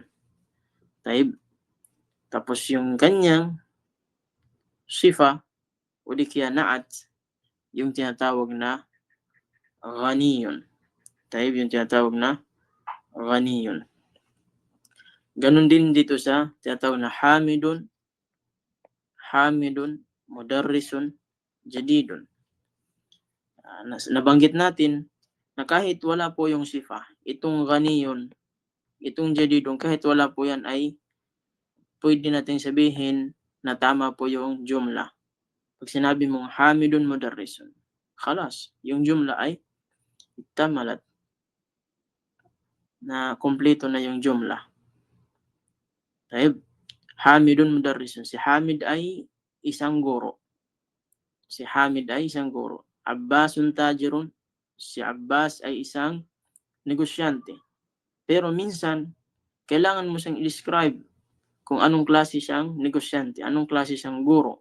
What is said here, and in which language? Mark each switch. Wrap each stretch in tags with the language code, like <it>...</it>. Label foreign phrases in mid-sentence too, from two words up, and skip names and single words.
<tl>Taib, tapos yung kanyang sifa o di kaya na'at, yung tinatawag na ghaniyun. Taib, yung tinatawag na ghaniyun. Ganun din dito sa tinatawag na</tl> <ar>حامد، مدرس، جديد.</ar> <tl>Nabanggit natin na kahit wala po yung sifa, itong ghaniyun, itong jadidun, kahit wala po yan ay pwede natin sabihin na tama po yung jumla. Pag sinabi mong</tl> <ar>حامد مدرس، خلاص,</ar> <tl>yung jumla ay tamalat, na kompleto na yung jumla.</tl> <ar>طيب، حامد مدرس.</ar> <tl>Si Hamid ay isang guro. Si Hamid ay isang guro.</tl> <ar>عباس تاجر.</ar> <tl>Si Abbas ay isang negosyante. Pero minsan, kailangan mo siyang i-describe kung anong klase siyang negosyante, anong klase siyang guro.</tl>